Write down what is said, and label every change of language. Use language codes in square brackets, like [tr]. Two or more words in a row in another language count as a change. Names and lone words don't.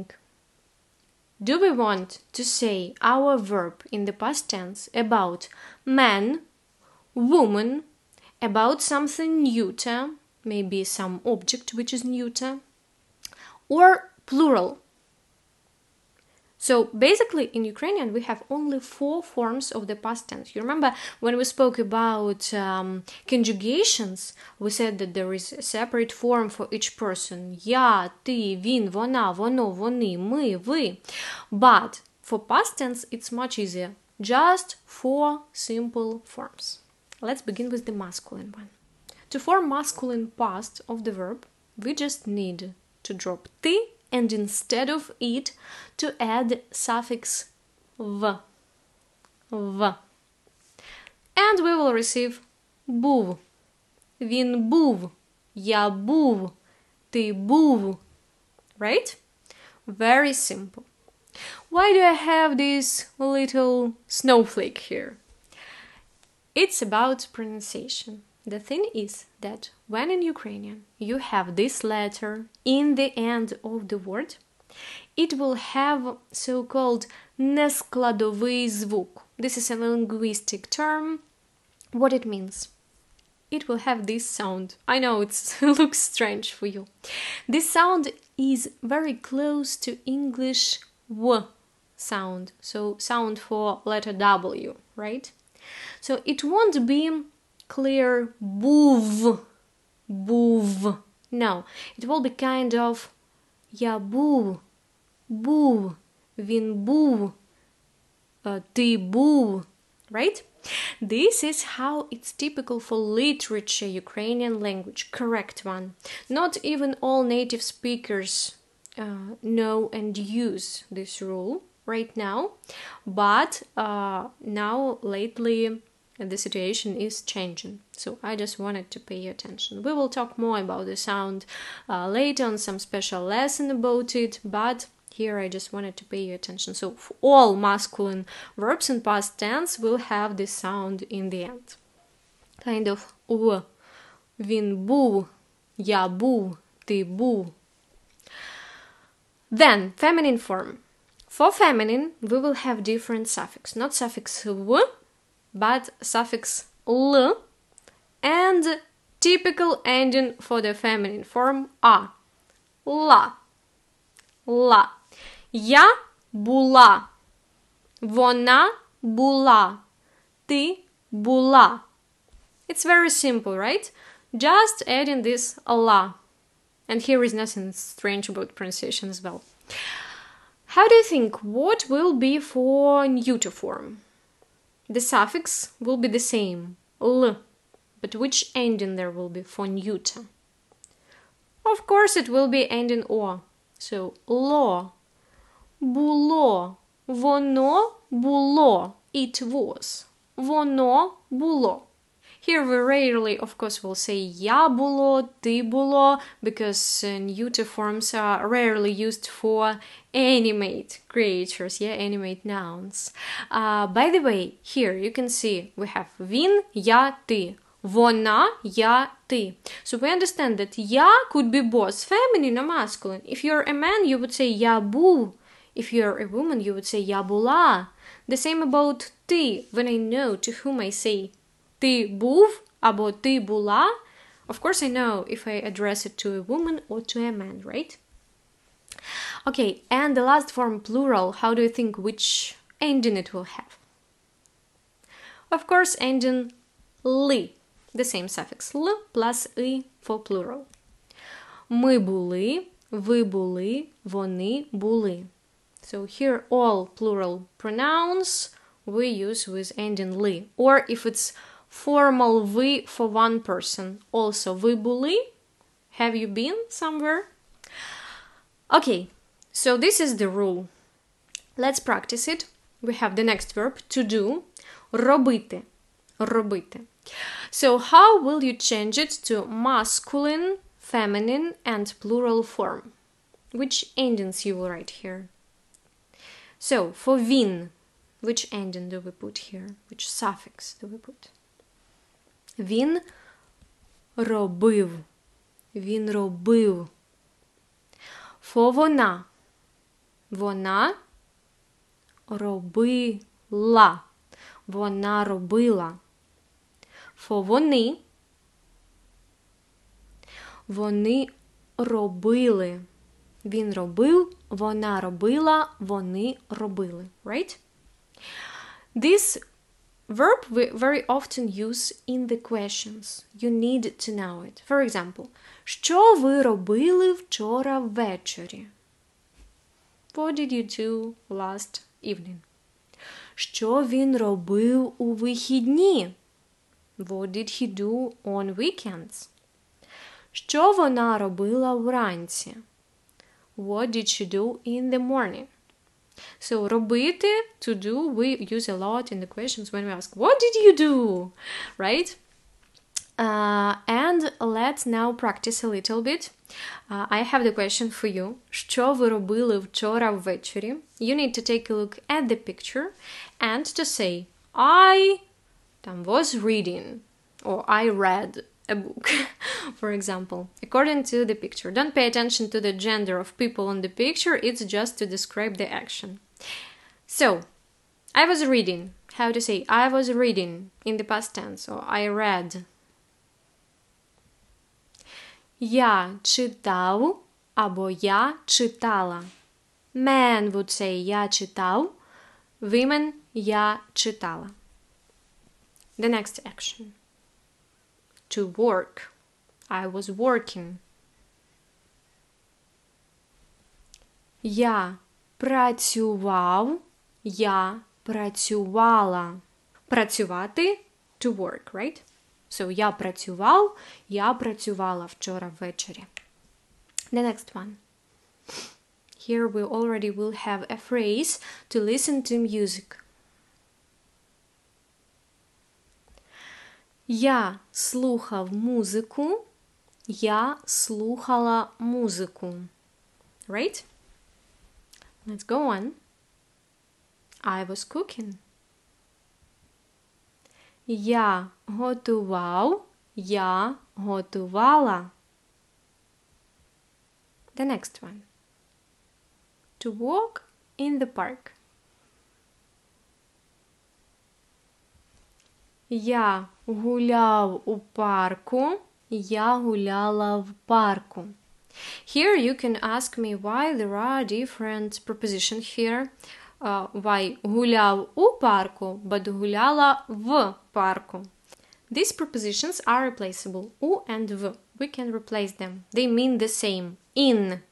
[en] Do we want to say our verb in the past tense about man, woman, about something neuter, maybe some object which is neuter, or plural? So basically in Ukrainian we have only 4 forms of the past tense. You remember when we spoke about conjugations, we said that there is a separate form for each person. [uk] Я, ти, він, вона, воно, вони, ми, ви. [en] But for past tense it's much easier. Just 4 simple forms. Let's begin with the masculine one. To form masculine past of the verb, we just need to drop ty and instead of it to add suffix v. And we will receive був. [uk] Він був. Я був. Ти був. [en] Right? Very simple. Why do I have this little snowflake here? It's about pronunciation. The thing is that when in Ukrainian you have this letter in the end of the word, it will have so-called [uk] нескладовий звук. [en] This is a linguistic term. What it means? It will have this sound. I know it looks strange for you. This sound is very close to English w sound. So sound for letter W, right? So it won't be clear був. No, it will be kind of [uk] я був, він був, ти був, [en] right? This is how it's typical for literature Ukrainian language, correct one. Not even all native speakers know and use this rule right now, but now lately the situation is changing, so I just wanted to pay attention. We will talk more about the sound later on some special lesson about it, but here I just wanted to pay your attention. So for all masculine verbs in past tense will have this sound in the end. Kind of [uk] в. Він був, я був, ти був. [en] Then feminine form. For feminine we will have different suffix, not suffix v, but suffix l, and typical ending for the feminine form a. [uk] La. Я була. Вона була. Ти була. [en] It's very simple, right? Just adding this la. And here is nothing strange about pronunciation as well. How do you think what will be for neuter form? The suffix will be the same, l, but which ending there will be for neuter? Of course, it will be ending o. So, [uk] lo, було, воно було, [en] it was, [uk] воно було. [en] Here we rarely, of course, will say [uk] я було, ти було, [en] because neuter forms are rarely used for animate creatures, animate nouns. By the way, here you can see we have він, я, ти. [uk] Вона, я, ти. [en] So we understand that я could be both feminine or masculine. If you're a man, you would say [uk] я був. [en] If you're a woman, you would say [uk] я була. [en] The same about ти. When I know to whom I say [uk] ти був або ти була, [en] of course I know if I address it to a woman or to a man, right? Okay, and the last form, plural, how do you think which ending it will have? Of course, ending ли. The same suffix l plus i for plural. [uk] Ми були, ви були, вони були. [en] So here all plural pronouns we use with ending li. Or if it's formal ви for one person, also [uk] ви були. [en] Have you been somewhere? Okay, so this is the rule. Let's practice it. We have the next verb, to do. [uk] Робити. Робити. [en] So how will you change it to masculine, feminine, and plural form? Which endings you will write here? So for він, which ending do we put here? Which suffix do we put? [uk] Він робив. Він робив. For вона. Вона робила. Вона робила. For вони. Вони робили. Він робив, вона робила, вони робили. [en] Right? This verb we very often use in the questions. You need to know it. For example, [uk] що ви робили вчора ввечері? [en] What did you do last evening? [uk] Що він робив у вихідні? [en] What did he do on weekends? [uk] Що вона робила вранці? [en] What did she do in the morning? So, робити, to do, we use a lot in the questions when we ask, what did you do? Right? And let's now practice a little bit. I have the question for you. [uk] Що ви робили вчора ввечері? [en] You need to take a look at the picture and to say, I was reading, or I read a book, for example, according to the picture. Don't pay attention to the gender of people on the picture, it's just to describe the action. So, I was reading. How to say I was reading in the past tense, or I read. [uk] Я читав або я читала. [en] Men would say [uk] я читав, [en] women [uk] я читала. [en] The next action. To work. I was working. [uk] Я працював, я працювала. Працювати, [en] to work, right? So, [uk] я працював, я працювала вчора ввечері. [en] The next one. Here we already will have a phrase to listen to music. [uk] Я слухав музику, я слухала музику. [en] Right? Let's go on. I was cooking. [uk] Я готував, я готувала. [en] The next one. To walk in the park. [uk] Я гуляв у парку, я гуляла в парку. Here you can ask me why there are different prepositions here. Why гуляв у парку, but гуляла в парку. [en] These prepositions are replaceable. У and в. We can replace them. They mean the same. In.